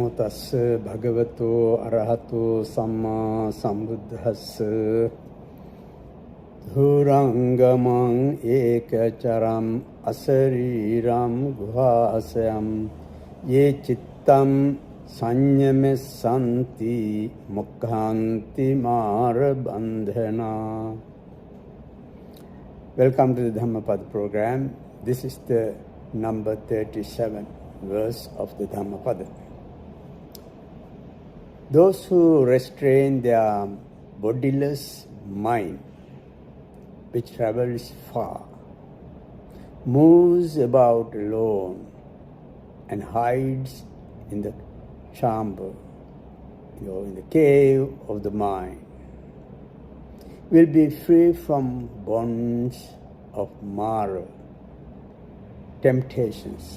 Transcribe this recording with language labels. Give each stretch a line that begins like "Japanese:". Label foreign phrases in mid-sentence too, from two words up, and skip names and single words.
Pali: tassa bhagavato arahato samma sambuddhassa dhurangamang ekacharam asariram guhasayam ye chittam sanyame santi mukhanti mara bandhana.
English: Welcome to the Dhammapada program. This is the number 37 verse of the Dhammapada. Those who restrain their bodiless mind, which travels far, moves about alone, and hides in the chamber, in the cave of the mind, will be free from bonds of Mara, temptations.